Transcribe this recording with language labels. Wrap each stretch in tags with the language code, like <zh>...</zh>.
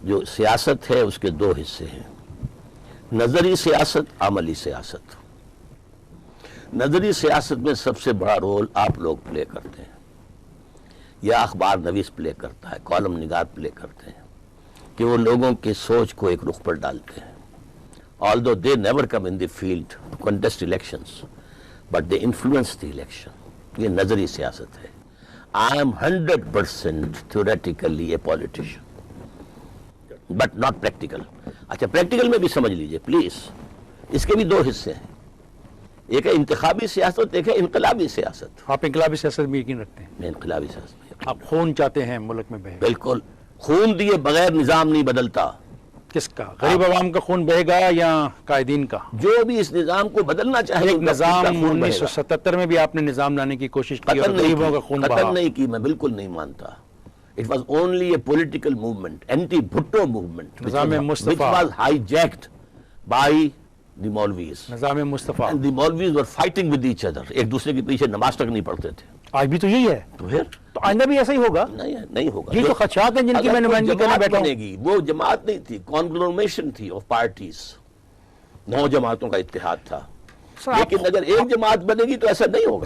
<ur>جو سیاست ہے اس کے دو حصے ہیں، نظری سیاست، عملی سیاست. نظری سیاست میں سب سے بڑا رول آپ لوگ پلے کرتے ہیں، یا اخبار نویس پلے کرتا ہے، کالم نگار پلے کرتے ہیں، کہ وہ لوگوں کی سوچ کو ایک رخ پر ڈالتے ہیں.</ur> <en>although they never come in the field to contest elections, but they influence the election.</en> <ur>یہ نظری سیاست ہے.</ur> <en>I am 100% theoretically a politician, but not practical.</en> <ur>اچھا پریکٹیکل میں بھی سمجھ لیجئے پلیز. اس کے بھی دو حصے ہیں، ایک ہے انتخابی سیاست، ایک ہے انقلابی سیاست. آپ انقلابی سیاست میں یقین رکھتے ہیں؟ میں انقلابی سیاست میں یقین. آپ خون چاہتے ہیں ملک میں بہے؟ بالکل. خون دیے بغیر نظام نہیں بدلتا. کس کا؟ غریب عوام کا خون بہے گا یا قائدین کا؟ جو بھی اس نظام کو بدلنا چاہے. ایک نظام 1977 میں بھی آپ نے نظام لانے کی کوشش کی اور غریبوں کا خون بہا. قتل نہیں کی، میں بالکل نہیں مانتا.</ur> <en>It was only a political movement, anti-Bhutto movement, which was hijacked by the Maulvis.</en> <ur>نظام مصطفیٰ.</ur> <en>And the Maulvis were fighting with each other.</en> <ur>ایک دوسرے کے پیچھے نماز تک نہیں پڑھتے تھے. آج بھی تو یہی ہے. تو پھر تو آئندہ بھی ایسا ہی ہوگا؟ نہیں ہوگا. یہ تو خدشات ہیں جن کی میں نمائندگی کرنے بیٹھا ہوں. گی وہ جماعت نہیں تھی، کانگلومیشن تھی</ur> <en>Of parties.</en> <ur>9 جماعتوں کا اتحاد تھا. لیکن اگر ایک جماعت بنے گی تو ایسا نہیں ہوگا.</ur>